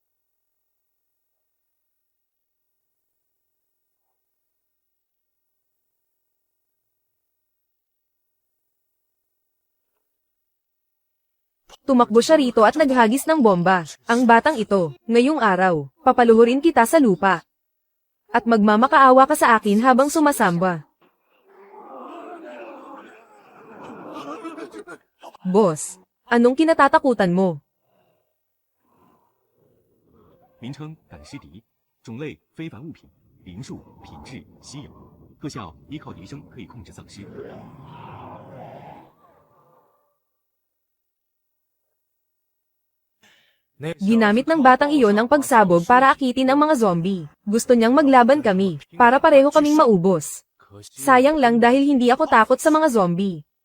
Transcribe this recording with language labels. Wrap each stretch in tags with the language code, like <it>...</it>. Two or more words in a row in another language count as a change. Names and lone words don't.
<tl>Tumakbo siya rito at naghagis ng bomba. Ang batang ito, ngayong araw, papaluhurin kita sa lupa. At magmamakaawa ka sa akin habang sumasamba. Boss, anong kinatatakutan mo?</tl> <zh>名称赶尸敌，种类非凡物品，灵术，品质稀有，特效依靠笛声可以控制丧尸。</zh> <tl>Ginamit ng batang iyon ang pagsabog para akitin ang mga zombie. Gusto niyang maglaban kami, para pareho kaming maubos. Sayang lang dahil hindi ako takot sa mga zombie.</tl>